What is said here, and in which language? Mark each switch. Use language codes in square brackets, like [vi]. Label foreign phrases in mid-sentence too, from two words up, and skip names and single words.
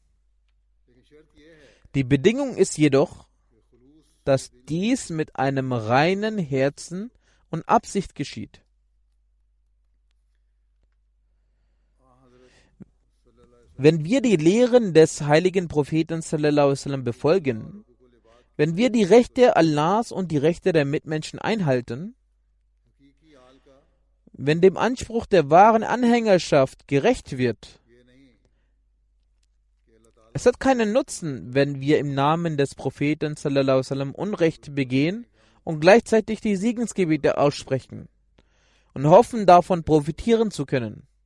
[de] Die Bedingung ist jedoch, dass dies mit einem reinen Herzen und Absicht geschieht. Wenn wir die Lehren des heiligen Propheten [ar] صلى الله عليه وسلم [de] befolgen, wenn wir die Rechte Allahs und die Rechte der Mitmenschen einhalten, wenn dem Anspruch der wahren Anhängerschaft gerecht wird, es hat keinen Nutzen, wenn wir im Namen des Propheten [ar] صلى الله عليه وسلم [de] Unrecht begehen und gleichzeitig die Segensgebete aussprechen und hoffen, davon profitieren zu können.